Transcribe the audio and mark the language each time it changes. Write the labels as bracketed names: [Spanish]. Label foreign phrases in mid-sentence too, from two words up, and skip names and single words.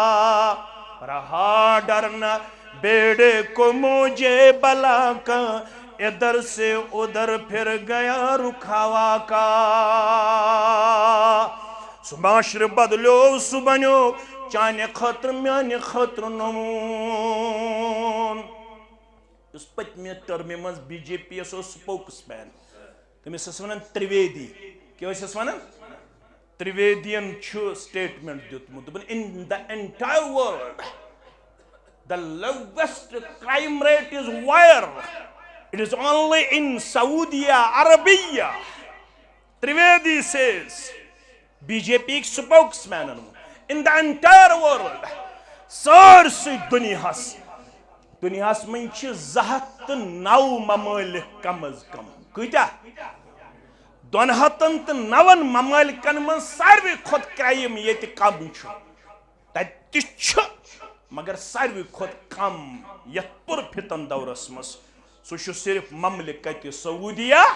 [Urdu] رہا ڈرنا بیڑے کو مجھے بلا کا ادھر سے ادھر پھر گیا رخ ہوا کا سو [Kashmiri] معاشرٕ بدلیو سُہ بنیو چانہِ خٲطرٕ میانہِ خٲطرٕ نموٗن یُس پٔتمہِ ٹٔرمہِ منٛز بی جے پی یس اوس سپوکس مین تٔمِس ٲسۍ ونان ترٛویدی کیٛاہ ٲسِس ونان ترٛویدین چھُ سٹیٹمنٹ دیُتمُت دوٚپُن [English] in the entire world the lowest crime rate is where it is only in Saudi Arabia. Trivedi says BJP spokesman in the entire world [Kashmiri] سٲرسٕے دُنیاہس منٛز چھِ 209 ممالک کم از کم کۭتیاہ 209 ممالکن منٛز ساروی کھۄتہٕ کرائم ییٚتہِ کم چھُ تتہِ تہِ چھُ مگر ساروی کھۄتہٕ کم یتھ پُرفتن دورس منٛز سُہ چھُ صرف مملکت سعودیہ